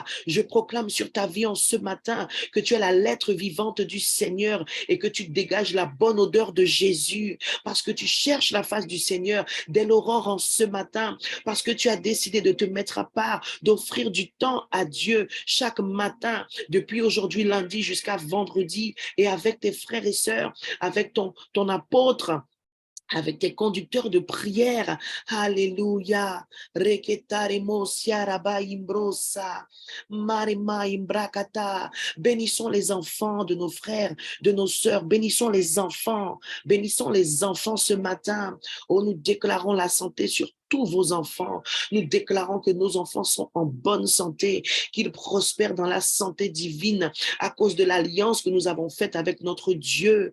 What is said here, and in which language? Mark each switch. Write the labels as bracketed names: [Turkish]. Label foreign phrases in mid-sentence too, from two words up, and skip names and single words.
[French] Je proclame sur ta vie en ce matin que tu es la lettre vivante du Seigneur et que tu dégages la bonne odeur de Jésus parce que tu cherches la face du Seigneur dès l'aurore en ce matin, parce que tu as décidé de te mettre à part, d'offrir du temps à Dieu chaque matin, depuis aujourd'hui lundi jusqu'à vendredi, et avec tes frères et sœurs, avec ton apôtre, avec tes conducteurs de prière. Alléluia. Reketaremo siaraba imbrosa. Marema imbrakata. Bénissons les enfants de nos frères, de nos sœurs. Bénissons les enfants. Bénissons les enfants ce matin. Oh, nous déclarons la santé sur tous vos enfants. Nous déclarons que nos enfants sont en bonne santé, qu'ils prospèrent dans la santé divine à cause de l'alliance que nous avons faite avec notre Dieu.